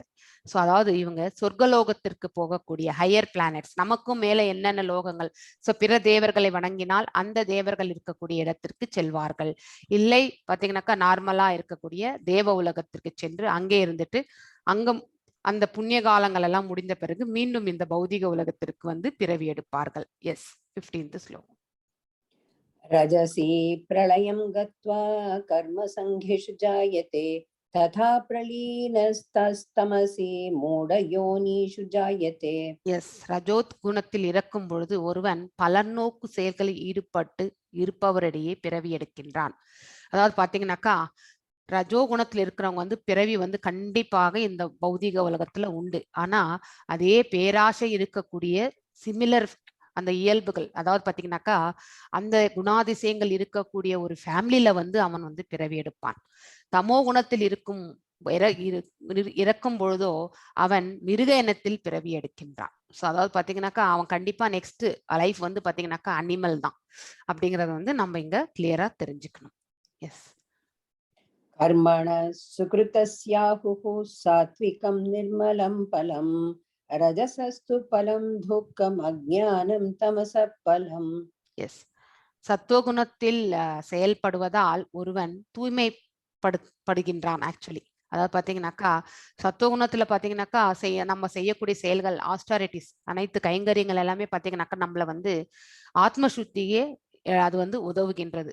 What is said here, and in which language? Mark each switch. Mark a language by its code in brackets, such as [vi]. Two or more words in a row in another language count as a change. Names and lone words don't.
[ta] ஸோ அதாவது இவங்க சொர்க்கலோகத்திற்கு போகக்கூடிய [en] higher planets, [ta] நமக்கும் மேல என்னென்ன லோகங்கள், ஸோ பிற தேவர்களை வணங்கினால் அந்த தேவர்கள் இருக்கக்கூடிய இடத்திற்கு செல்வார்கள். இல்லை பார்த்தீங்கன்னாக்கா நார்மலா இருக்கக்கூடிய தேவ உலகத்திற்கு சென்று அங்கே இருந்துட்டு அங்க அந்த புண்ணிய காலங்கள் எல்லாம் முடிந்த பிறகு மீண்டும் இந்த பௌதிக உலகத்திற்கு வந்து பிறவி எடுப்பார்கள். எஸ். 15th ஸ்லோகம். [sa] रजसी प्रलयं गत्वा कर्मसङ्घिषु जायते तथा प्रलीनस्तमसि मूढयोनिषु जायते. [ta] எஸ். ரஜோத் குணத்தில் இறக்கும் பொழுது ஒருவன் பலநோக்கு செயல்களில் ஈடுபட்டு இருப்பவரிடையே பிறவி எடுக்கின்றான். அதாவது பாத்தீங்கன்னாக்கா ரஜோ குணத்துல இருக்கிறவங்க வந்து பிறவி வந்து கண்டிப்பாக இந்த பௌதிக உலகத்துல உண்டு. ஆனா அதே பேராசை இருக்கக்கூடிய சிமிலர் அந்த இயல்புகள், அதாவது பாத்தீங்கன்னாக்கா அந்த குணாதிசயங்கள் இருக்கக்கூடிய ஒரு ஃபேமிலியில வந்து அவன் வந்து பிறவி எடுப்பான். தமோ குணத்தில் இருக்கும் இறக்கும் பொழுதோ அவன் மிருக இனத்தில் பிறவி எடுக்கின்றான். ஸோ அதாவது பாத்தீங்கன்னாக்கா அவன் கண்டிப்பா [en] next life [ta] வந்து பாத்தீங்கன்னாக்கா அனிமல் தான் அப்படிங்கறத வந்து நம்ம இங்க கிளியரா தெரிஞ்சுக்கணும். எஸ். [sa] कर्मण सुकृतस्याहुः सात्विकं निर्मलं फलं रजसस्तु फलं दुःखम् अज्ञानं तमसः फलम्. [ta] எஸ். சத்துவகுணத்தில் செயல்படுவதால் ஒருவன் தூய்மைப்படுகின்றான் ஆக்சுவலி. அதாவது பாத்தீங்கன்னாக்கா சத்துவகுணத்துல பாத்தீங்கன்னாக்கா நம்ம செய்யக்கூடிய செயல்கள் ஆஸ்டாரிட்டிஸ் அனைத்து கைங்கரியங்கள் எல்லாமே பாத்தீங்கன்னாக்கா நம்மள வந்து ஆத்ம சுத்தியே அது வந்து உதவுகின்றது.